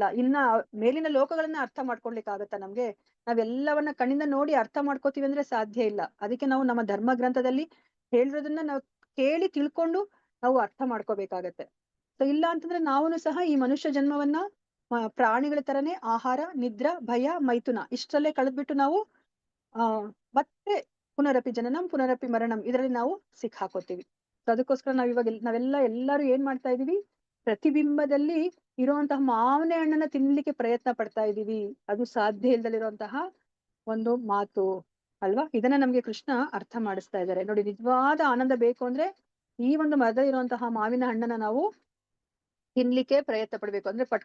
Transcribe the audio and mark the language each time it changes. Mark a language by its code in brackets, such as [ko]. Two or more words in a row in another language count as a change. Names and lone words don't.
[kn] ಇನ್ನ ಮೇಲಿನ ಲೋಕಗಳನ್ನ ಅರ್ಥ ಮಾಡ್ಕೊಳ್ಲಿಕ್ ಆಗತ್ತಾ ನಮ್ಗೆ? ನಾವೆಲ್ಲವನ್ನ ಕಣ್ಣಿಂದ ನೋಡಿ ಅರ್ಥ ಮಾಡ್ಕೋತೀವಿ ಅಂದ್ರೆ ಸಾಧ್ಯ ಇಲ್ಲ. ಅದಕ್ಕೆ ನಾವು ನಮ್ಮ ಧರ್ಮ ಗ್ರಂಥದಲ್ಲಿ ಹೇಳಿರೋದನ್ನ ನಾವು ಕೇಳಿ ತಿಳ್ಕೊಂಡು ನಾವು ಅರ್ಥ ಮಾಡ್ಕೋಬೇಕಾಗತ್ತೆ. ಸೊ ಇಲ್ಲ ಅಂತಂದ್ರೆ ನಾವುನು ಸಹ ಈ ಮನುಷ್ಯ ಜನ್ಮವನ್ನ ಪ್ರಾಣಿಗಳ ತರನೇ ಆಹಾರ, ನಿದ್ರಾ, ಭಯ, ಮೈಥುನ ಇಷ್ಟರಲ್ಲೇ ಕಳೆದ್ಬಿಟ್ಟು ನಾವು ಮತ್ತೆ [sa] ಪುನರಪಿ ಜನನಂ ಪುನರಪಿ ಮರಣಂ [kn] ಇದರಲ್ಲಿ ನಾವು ಸಿಕ್ಕಾಕೋತೀವಿ. ಸೊ ಅದಕ್ಕೋಸ್ಕರ ಎಲ್ಲರೂ ಏನ್ ಮಾಡ್ತಾ ಇದೀವಿ? ಪ್ರತಿಬಿಂಬದಲ್ಲಿ ಇರುವಂತಹ ಮಾವಿನ ಹಣ್ಣನ್ನ ತಿನ್ಲಿಕ್ಕೆ ಪ್ರಯತ್ನ ಪಡ್ತಾ ಇದೀವಿ. ಅದು ಸಾಧ್ಯ ಇಲ್ದಲಿರುವಂತಹ ಒಂದು ಮಾತು ಅಲ್ವಾ? ಇದನ್ನ ನಮ್ಗೆ ಕೃಷ್ಣ ಅರ್ಥ ಮಾಡಿಸ್ತಾ ಇದ್ದಾರೆ. ನೋಡಿ, ನಿಜವಾದ ಆನಂದ ಬೇಕು ಅಂದ್ರೆ ಈ ಒಂದು ಮರದಲ್ಲಿ ಇರುವಂತಹ ಮಾವಿನ ಹಣ್ಣನ್ನ ನಾವು ತಿನ್ಲಿಕ್ಕೆ ಪ್ರಯತ್ನ ಪಡ್ಬೇಕು.